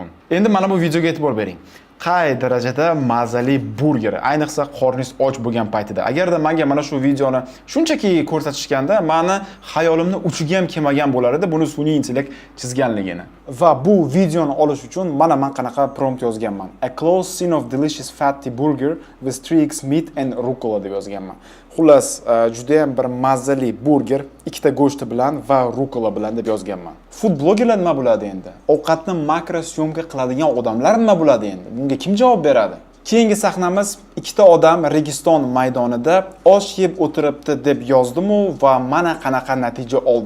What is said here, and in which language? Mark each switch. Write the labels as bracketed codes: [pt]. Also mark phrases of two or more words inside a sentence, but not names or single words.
[uz] Endi mana bu videoga e'tibor bering. Qay darajada mazali burger, ayniqsa qorningiz och bo'lgan paytida. Agarda menga mana shu videoni shunchaki ko'rsatishganda, meni xayolimni uchiga ham kelmagan bo'lar edi buni sun'iy intellekt chizganligini. Va bu videoni olish uchun men qanaqa prompt yozganman. [en] A close scene of delicious fatty burger with 3x meat and rucola [uz] deb yozganman. Xullas, juda ham bir mazali burger, ikkita go'shti bilan va rucola bilan deb yozganman. Food blogerlar nima bo'ladi endi? Ovqatni makro syomka qiladigan odamlar nima bo'ladi endi? Bunga kim javob beradi? Keyingi sahnamiz ikkita odam Registon maydonida osh yeb o'tiribdi deb yozdim-u va mana qanaqa natija oldim.